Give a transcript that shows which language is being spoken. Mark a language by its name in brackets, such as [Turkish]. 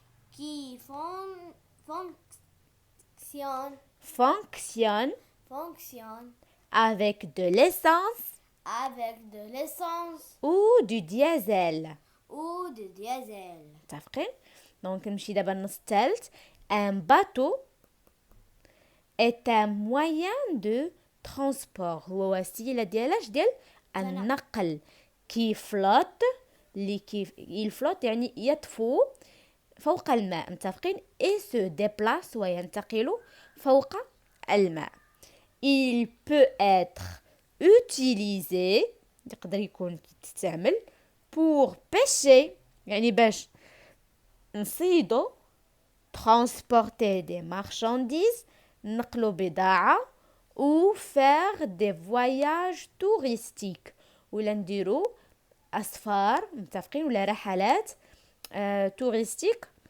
[French] qui fon- fonctionne, fonctionne fonctionne avec de l'essence avec de l'essence ou du diesel. ou de diesel. [Arabic] متفقين؟ دونك نمشي دابا النص الثالث. [French] Un bateau est un moyen de transport. [Arabic] هو وسيلة ديال النقل كي فلوت اللي كيف [French] il flotte [Arabic] يعني يطفو فوق الماء. متفقين؟ [French] et se déplace [Arabic] وينتقل فوق الماء. [French] Il peut être utilisé [Arabic] يقدر يكون تستعمل [French] pour pêcher [Arabic] يعني باش نصيدو [French] transporter des marchandises [Arabic] نقلو بضاعة [French] ou faire des voyages touristiques [Arabic] ولا نديرو أسفار متفقين ولا رحلات توريستيك.